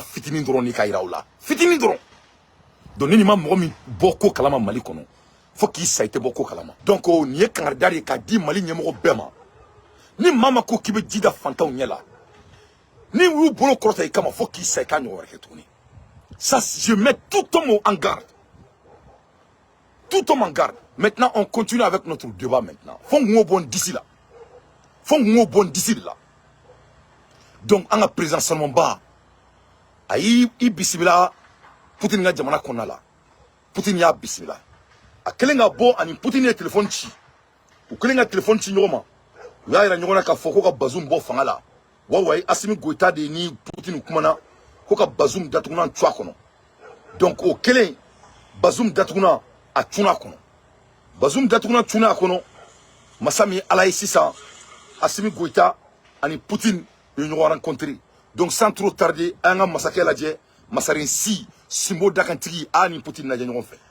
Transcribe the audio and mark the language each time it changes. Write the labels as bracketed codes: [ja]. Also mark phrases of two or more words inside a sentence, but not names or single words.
[bm] fitinin dɔrɔn de k'a yira u la fitinin dɔrɔn donc ni nin ma mɔgɔ min bɔ ko kalama Mali kɔnɔ fo k'i sa i tɛ bɔ ko kalama donc nin ye kangarida de ye k'a di Mali ɲɛmɔgɔ bɛɛ ma ni maa ma ko k'i bɛ ji da fantanw ɲɛ la ni u y'u bolo kɔrɔta i kama fo k'i sa i k'a ɲɔgɔn wɛrɛ kɛ tuguni [fr] ça je mets tout homme en garde tout homme en garde maintenant on continue avec notre débat maintenant [bm] fo n bon [fr] d'ici là [bm] donc an ka président Salomon Ba a y'i bisimila Poutine ka jamana kɔnɔna la Poutine y'a bisimila a kɛlen ka bɔ ani Poutine ye téléphone ci u kɛlen ka téléphone ci ɲɔgɔn ma u y'a yira ɲɔgɔn na k'a fɔ ko ka Bazoum bɔ fanga la wayi Asimi Goïta de ni Poutine kumana ko ka Bazoum datuguna cuwa kɔnɔ donc o kɛlen Bazoum datuguna a cunna a kɔnɔ Bazoum datuguna cunna a kɔnɔ masa min ala ye sisan Asimi Goïta ani Poutine u ye ɲɔgɔn rencontré donc [fr] sans trop tarder [bm] an ka masakɛ lajɛ masarin si Simbo dakantigi a ni Poutine lajɛ ɲɔgɔn fɛ